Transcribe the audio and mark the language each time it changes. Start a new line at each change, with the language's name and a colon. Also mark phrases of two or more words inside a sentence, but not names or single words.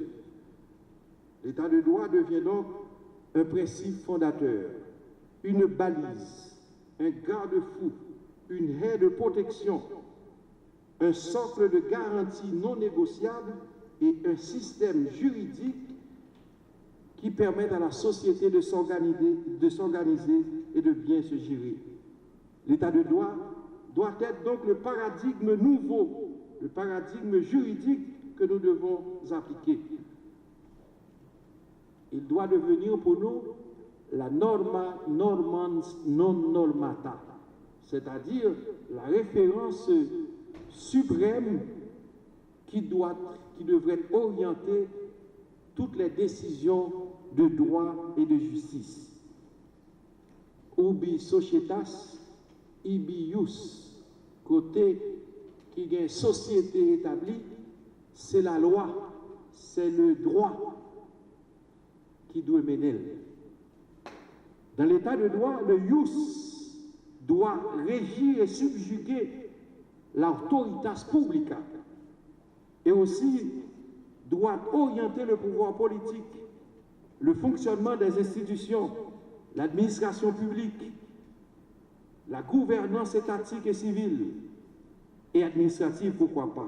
French: L'état de droit devient donc un principe fondateur, une balise, un garde-fou, une haie de protection, un socle de garantie non négociable et un système juridique qui permettent à la société de s'organiser et de bien se gérer. L'état de droit doit être donc le paradigme nouveau, le paradigme juridique que nous devons appliquer. Il doit devenir pour nous la
Latin: norma normans non normata,
French: c'est-à-dire la référence suprême qui devrait orienter toutes les décisions de droit et de justice.
Latin: Ubi societas, ibi ius,
French: côté qui y a une société établie, c'est la loi, c'est le droit qui doit mener. Dans l'état de droit, le ius doit régir et subjuguer l'
Latin: autoritas publica
French: et aussi doit orienter le pouvoir politique, le fonctionnement des institutions, l'administration publique, la gouvernance étatique et civile et administrative, pourquoi pas.